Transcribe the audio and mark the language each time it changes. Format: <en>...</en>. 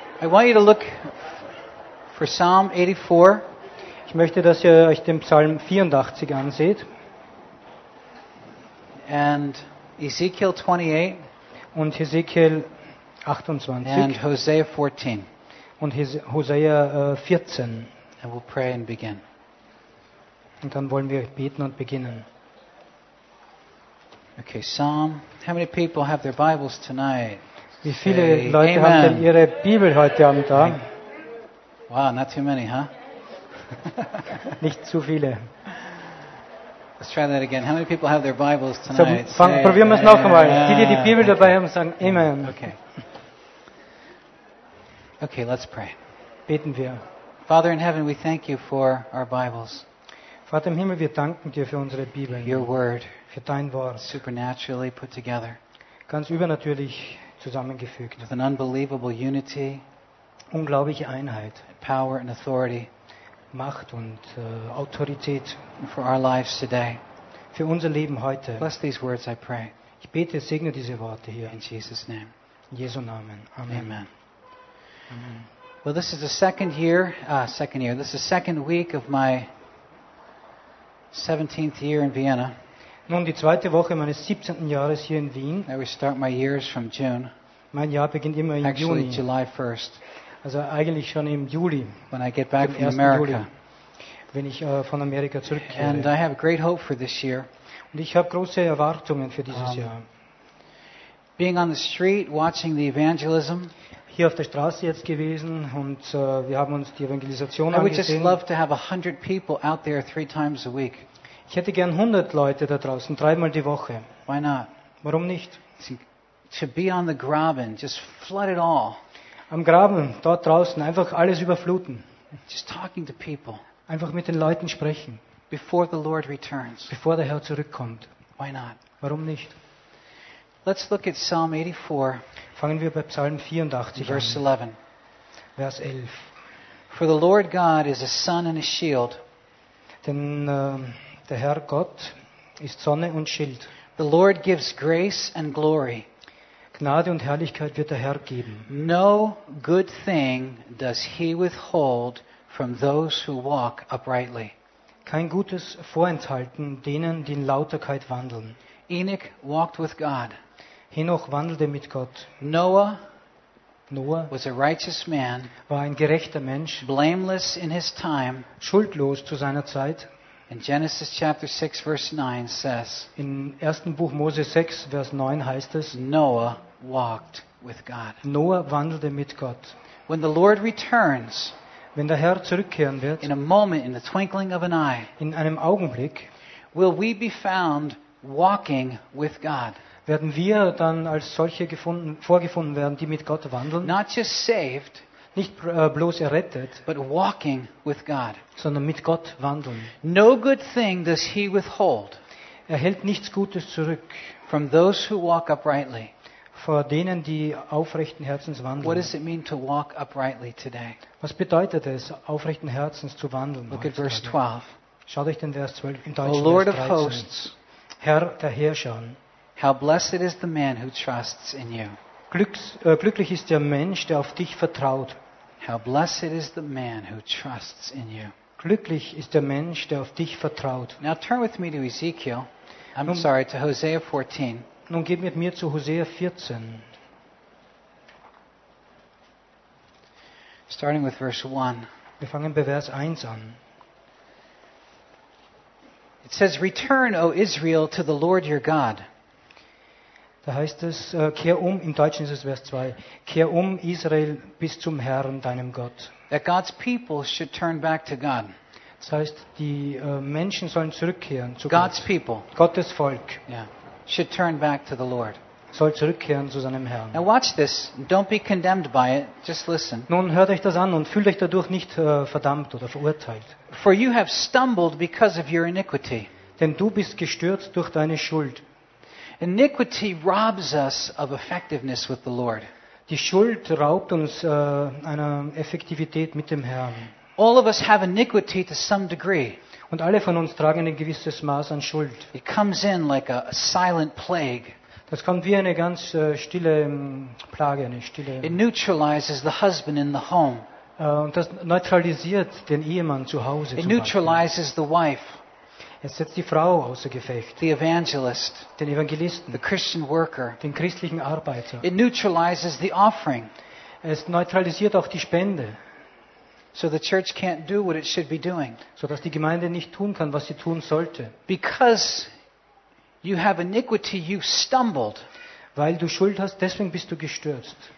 <en>I want you to look for Psalm 84.</en> <de>Ich möchte, dass ihr euch den Psalm 84 ansieht.</de> <en>And Ezekiel 28.</en> <de>Und Ezekiel 28.</de> <en>And Hosea 14.</en> <de>Und Hosea 14.</de> <en>And we'll pray and begin.</en> <de>Und dann wollen wir beten und beginnen.</de> <en>Okay, Psalm. How many people have their Bibles tonight?</en> <de>Wie viele Leute Amen. Haben denn ihre Bibel heute Abend da?</de> <en>Wow, not too many, huh?</en> <de>Nicht zu viele.</de> <en>Let's try that again. How many people have their Bibles tonight?</en> <de>So, probieren wir es noch einmal. Die Bibel dabei haben, sagen Amen.</de> <en>Okay. Okay, let's pray.</en> <de>Beten wir.</de> <en>Father in heaven, we thank you for our Bibles.</en> <de>Vater im Himmel, wir danken dir für unsere Bibeln.</de> <en>Your word.</en> <de>Für dein Wort.</de> <en>Supernaturally put together.</en> <de>Ganz übernatürlich zusammengefügt.</de> <en>With an unbelievable unity.</en> <de>Unglaubliche Einheit.</de> <en>Power and authority.</en> <de>Macht und Autorität.</de> <en>For our lives today.</en> <de>Für unser Leben heute.</de> <en>Bless these words, I pray.</en> <de>Ich bete, segne diese Worte hier.</de> <en>In Jesus' name.</en> <de>In Jesu Namen. Amen.</de> <en>Amen. Well, this is the second year. This is the second week of my 17th year in Vienna.</en> <de>Nun die zweite Woche meines 17. Jahres hier in Wien.</de> <en>I always start my years from June.</en> <de>Mein Jahr beginnt immer im</de> <en>Actually,</en> <de>Juni.</de> <en>July 1st.</en> <de>Also eigentlich schon im Juli.</de> <en>When I get back from America.</en> <de>Juli, wenn ich von Amerika zurückkehre.</de> <en>And I have great hope for this year.</en> <de>Und ich habe große Erwartungen für dieses Jahr.</de> <en>Being on the street, watching the evangelism.</en> <de>Hier auf der Straße jetzt gewesen und wir haben uns die Evangelisation angesehen.</de> <en>I would just love to have 100 people out there 3 times a week.</en> <de>Ich hätte gern 100 Leute da draußen, 3 Mal die Woche.</de> <en>Why not?</en> <de>Warum nicht?</de> <en>To be on the graben, just flood it all.</en> <de>Am Graben, dort draußen, einfach alles überfluten.</de> <en>Just talking to people.</en> <de>Einfach mit den Leuten sprechen.</de> <en>Before the Lord returns.</en> <de>Bevor der Herr zurückkommt.</de> <en>Why not?</en> <de>Warum nicht?</de> <en>Let's look at Psalm 84.</en> <de>Fangen wir bei Psalm 84 an.</de> <en>Verse 11.</en> <de>Vers 11.</de> <en>For the Lord God is a sun and a shield.</en> <de>Denn der Herr Gott ist Sonne und Schild.</de> <en>The Lord gives grace and glory.</en> <de>Gnade und Herrlichkeit wird der Herr geben.</de> <en>No good thing does he withhold from those who walk uprightly.</en> <de>Kein Gutes vorenthalten denen, die in Lauterkeit wandeln.</de> <en>Enoch walked with God.</en> <de>Henoch wandelte mit Gott.</de> <en>Noah was a righteous man,</en> <de>war ein gerechter Mensch,</de> <en>blameless in his time,</en> <de>schuldlos zu seiner Zeit.</de> <en>In Genesis chapter 6 verse 9 says,</en> <de>in 1. Buch Mose 6 Vers 9 heißt es,</de> <en>Noah walked with God.</en> <de>Noah wandelte mit Gott.</de> <en>When the Lord returns,</en> <de>wenn der Herr zurückkehren wird,</de> <en>in a moment, in the twinkling of an eye,</en> <de>in einem Augenblick,</de> <en>will we be found walking with God.</en> <de>Werden wir dann als solche vorgefunden werden, die mit Gott wandeln?</de> <en>Not just saved,</en> <de>nicht bloß errettet,</de> <en>but walking with God.</en> <de>Sondern mit Gott wandeln.</de> <en>No good thing does he withhold.</en> <de>Er hält nichts Gutes zurück.</de> <en>From those who walk uprightly.</en> <de>Vor denen, die aufrechten Herzens wandeln.</de> <en>What does it mean to walk uprightly today?</en> <de>Was bedeutet es, aufrechten Herzens zu wandeln?</de> <en>Look at verse 12.</en> <de>Schaut euch den Vers 12 in Deutsch</de> <en>an. O Lord of hosts.</en> <de>Herr der Herrscher.</de> <en>How blessed is the man who trusts in you.</en> <de>Glücklich ist der Mensch, der auf dich vertraut.</de> <en>How blessed is the man who trusts in you.</en> <de>Glücklich ist der Mensch, der auf dich vertraut.</de> <en>Now turn with me to Ezekiel. To Hosea 14.</en> <de>Nun geht mit mir zu Hosea 14.</de> <en>Starting with verse 1.</en> <de>Wir fangen bei Vers 1 an.</de> <en>It says, Return, O Israel, to the Lord your God.</en> <de>Da heißt es, kehr um, im Deutschen ist es Vers 2, kehr um, Israel, bis zum Herrn, deinem Gott.</de> <en>That God's people should turn back to God.</en> <de>Das heißt, die Menschen sollen zurückkehren zu</de> <en>God's</en> <de>Gott.</de> <en>People</en> <de>Gottes Volk.</de> <en>Yeah. Should turn back to the Lord.</en> <de>Soll zurückkehren zu seinem Herrn.</de> <en>Now watch this. Don't be condemned by it. Just listen.</en> <de>Nun hört euch das an und fühlt euch dadurch nicht verdammt oder verurteilt.</de> <en>For you have stumbled because of your iniquity.</en> <de>Denn du bist gestürzt durch deine Schuld.</de> <en>Iniquity robs us of effectiveness with the Lord.</en> <de>Die Schuld raubt uns einer Effektivität mit dem Herrn.</de> <en>All of us have iniquity to some degree.</en> <de>Und alle von uns tragen ein gewisses Maß an Schuld.</de> <en>It comes in like a silent plague.</en> <de>Das kommt wie eine ganz stille Plage, eine stille.</de> <en>It neutralizes the husband in the home.</en> <de>Und das neutralisiert den Ehemann zu Hause.</de> <en>It neutralizes the wife.</en> <de>Es setzt die Frau außer Gefecht.</de> <en>The evangelist.</en> <de>Den Evangelisten.</de> <en>The Christian worker.</en> <de>Den christlichen Arbeiter.</de> <en>It neutralizes the offering.</en> <de>Es neutralisiert auch die Spende.</de> <en>So the church can't do what it should be doing.</en> <de>So dass die Gemeinde nicht tun kann, was sie tun sollte.</de> <en>Because you have iniquity, you've stumbled.</en> <de>Weil du Schuld hast, deswegen bist du gestürzt.</de>